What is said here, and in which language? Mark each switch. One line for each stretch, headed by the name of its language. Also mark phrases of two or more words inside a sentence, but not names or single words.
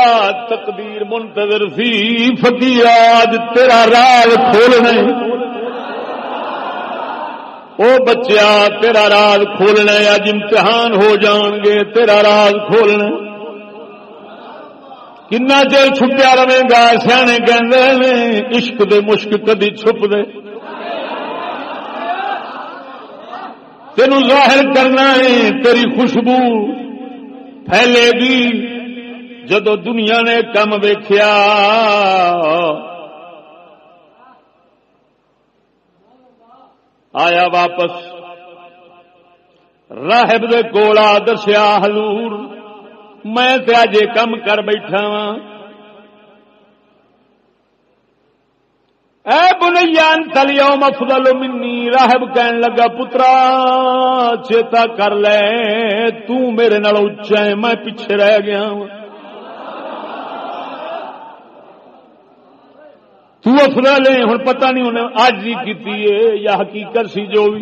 Punjabi: تقدیر منتظر سی فقیر آج تیرا راز کھولنا، او بچیا تیرا راز کھولنا، اج امتحان ہو جان گے تیرا راز کھولنا. کنا چر چھپیا رہے گا؟ سیانے کہندے نے عشق دے مشک کدی چھپ دے. تینوں ظاہر کرنا ہے، تیری خوشبو پھیلے گی. جدو دنیا نے کم ویکھیا آیا واپس راہب دے کول آ دسیا حضور میں تے اج کم کر بیٹھا وا. اے بنیا
Arabic: انت اليوم افضل منی.
Punjabi: راہب کہن لگا پترا چیتا کر لے تو میرے نال اچا ہے، میں پیچھے رہ گیا ہوں. تو افضل ہے. ہن پتہ نہیں انہیں آج ہی کیتی ہے یا حقیقت سی جو بھی.